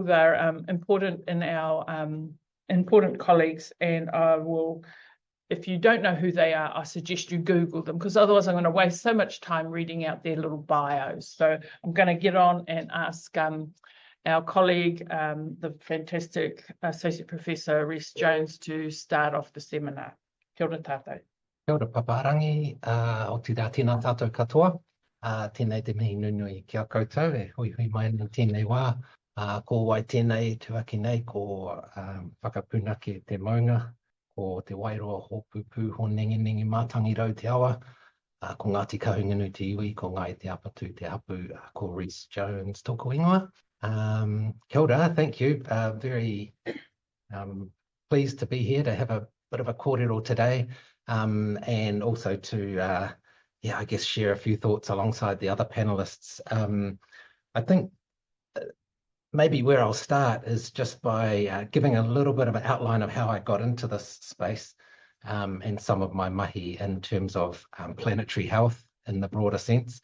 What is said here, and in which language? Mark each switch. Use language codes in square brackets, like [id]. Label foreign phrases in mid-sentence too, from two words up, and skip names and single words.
[en] They're important in our important colleagues, and I will, if you don't know who they are, I suggest you Google them, because otherwise I'm going to waste so much time reading out their little bios. So I'm going to get on and ask our colleague, the fantastic Associate Professor Rhys Jones, to start off the seminar. [mi] Kia ora tātou. Kia ora Papaarangi, o te rā tēnā tātou katoa, tēnei te mihi nunui kia koutou, e hui mai ana tēnei wā, ko wai tēnei tuaki nei, ko whakapunaki te maunga, ko te wairoa hōpupu, ho nengi mātangi rau te awa, ko Ngāti Kahungunu te iwi, ko Ngai te apatu te hapu, ko Rhys Jones, tōku ingoa. Kia ora, [en] thank you. Very pleased to be here to have a bit of a kōrero today, and also to, I guess, share a few thoughts alongside the other panelists. I think maybe where I'll start is just by giving a little bit of an outline of how I got into this space, and some of my mahi in terms of planetary health in the broader sense.